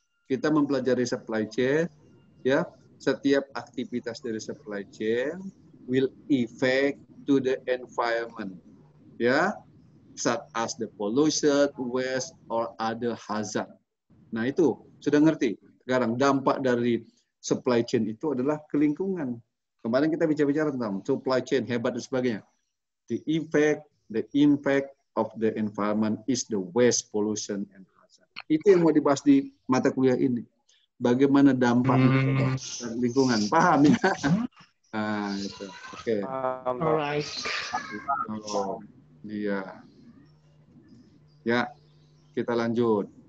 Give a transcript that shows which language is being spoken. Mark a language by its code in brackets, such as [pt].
[id] Kita mempelajari supply chain, ya. Setiap aktivitas dari [en] supply chain will affect to the environment, ya, such as the pollution, waste, or other hazard. [id] Nah itu sudah ngerti. Sekarang dampak dari supply chain itu adalah ke lingkungan. Kemarin kita bicara tentang supply chain hebat dan sebagainya. [en] The impact of the environment is the waste, pollution, and hazard. [id] Itu yang mau dibahas di mata kuliah ini. Bagaimana dampak lingkungan. Paham ya? Nah, itu. Oke. [en] Alright. [id] Oh, iya. Ya, kita lanjut.